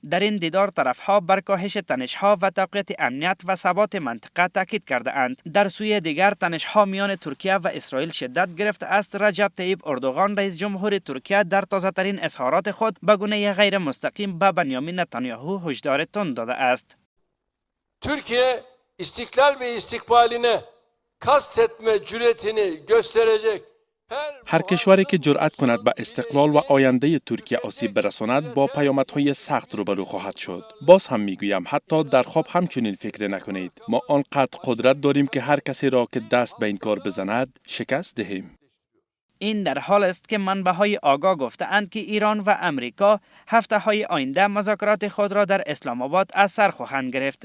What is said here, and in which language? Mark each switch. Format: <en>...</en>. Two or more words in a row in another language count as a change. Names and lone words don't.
<fa>در این دیدار طرفها بر کاهش تنش‌ها و تقویت امنیت و ثبات منطقه تاکید کرده اند. در سوی دیگر تنش‌ها میان ترکیه و اسرائیل شدت گرفته است. رجب طیب اردوغان رئیس جمهور ترکیه در تازه‌ترین اظهارات خود به گونه غیر مستقیم به بنیامین نتانیاهو هشدار تند داده است.</fa> <tr>Türkiye istiklal ve istikbaline kastetme cüretini gösterecek.</tr> <fa>هر کشوری که جرأت کند به استقلال و آینده ترکیه آسیب برساند با پیامدهای سخت روبرو خواهد شد. باز هم میگویم حتی در خواب همچنین فکر نکنید. ما آنقدر قدرت داریم که هر کسی را که دست به این کار بزند شکست دهیم. این در حال است که منبع‌های آگاه گفته‌اند که ایران و امریکا هفته‌های آینده مذاکرات خود را در اسلام آباد از سر خواهند گرفت.</fa>